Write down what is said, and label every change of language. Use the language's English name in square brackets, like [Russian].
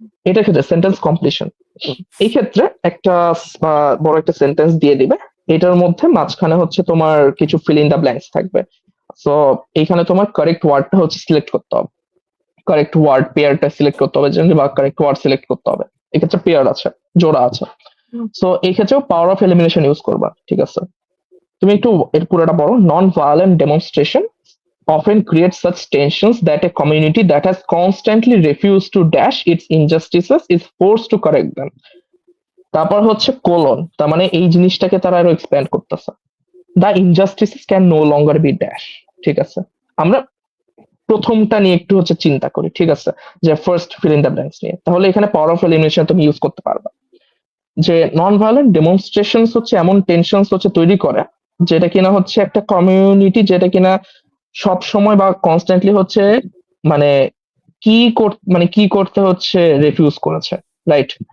[Bangla] এটা ক্ষেত্রে sentence completion, এই ক্ষেত্রে একটা বড় একটা সেন্টেন্স দিয়ে দিবে, এটার মধ্যে মাঝখানে হচ্ছে তোমার কিছু ফিল ইন দা ব্ল্যাঙ্কস থাকবে। সো এইখানে তোমার কারেক্ট ওয়ার্ডটা হচ্ছে সিলেক্ট করতে হবে, কারেক্ট ওয়ার্ড পেয়ারটা সিলেক্ট করতে হবে, বা কারেক্ট ওয়ার্ড সিলেক্ট করতে হবে। এক্ষেত্রে পেয়ার আছে, জোড়া আছে। সো এই ক্ষেত্রেও পাওয়ার অফ এলিমিনেশন ইউজ করবা, ঠিক আছে? তুমি একটু এর পুরোটা পড়ো। [English] Non violent demonstration often creates such tensions that a community that has constantly refused to dash its injustices is forced to correct them. [Bangla] তারপর হচ্ছে কোলন, তার মানে এই জিনিসটাকে তারা আরো এক্সপ্যান্ড করতেছে। [English] the injustices can no longer be dash, [Bangla] ঠিক আছে? আমরা প্রথমটা নিয়ে একটু হচ্ছে চিন্তা করি, ঠিক আছে, যে first fill in the blanks নিয়ে। তাহলে এখানে পাওয়ার অফ এলিমিনেশন তুমি ইউজ করতে পারবা, যে নন ভায়োলেন্ট ডেমনস্ট্রেশন হচ্ছে এমন টেনশন হচ্ছে তৈরি করে, যেটা কিনা হচ্ছে একটা কমিউনিটি যেটা কিনা সব সময় বা কনস্ট্যান্টলি হচ্ছে মানে মানে কি করতে হচ্ছে রিফিউজ করেছে, রাইট?